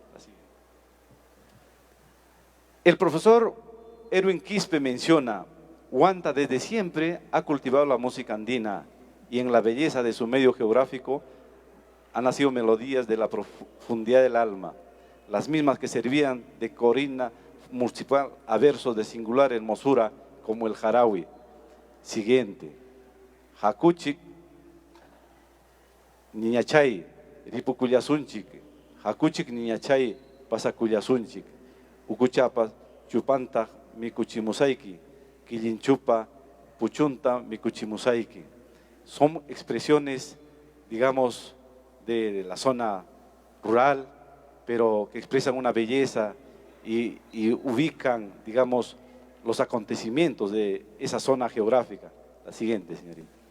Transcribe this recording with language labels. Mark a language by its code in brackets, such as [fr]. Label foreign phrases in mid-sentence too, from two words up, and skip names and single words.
[es] El profesor Erwin Quispe menciona: Huanta desde siempre ha cultivado la música andina y en la belleza de su medio geográfico han nacido melodías de la profundidad del alma, las mismas que servían de corina municipal a versos de singular hermosura como el jarawi. Siguiente. [qu] Hakuchik, Niñachay, Ripukullasunchik, Hakuchik Niñachay, Pasakullasunchik, Ukuchapas, Chupanta, Mikuchimusaiki, Quilinchupa, Puchunta, Mikuchimusaiki. [es] Son expresiones, digamos, de la zona rural, pero que expresan una belleza y ubican, digamos, los acontecimientos de esa zona geográfica. La siguiente, señorita.